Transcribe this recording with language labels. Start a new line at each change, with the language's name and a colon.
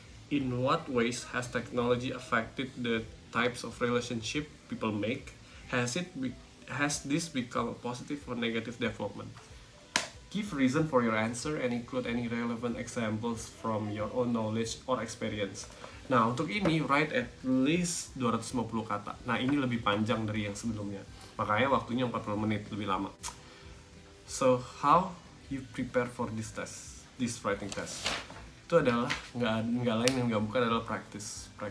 English: In what ways has technology affected the types of relationship people make? Has this become a positive or negative development? Give reason for your answer and include any relevant examples from your own knowledge or experience.
Indonesian: Nah, untuk ini
English: write at least 250
Indonesian: kata. Nah, ini lebih panjang dari yang sebelumnya, makanya waktunya 40 menit, lebih lama.
English: So how you prepare for this writing test?
Indonesian: Itu adalah nggak lain yang nggak bukan adalah practice.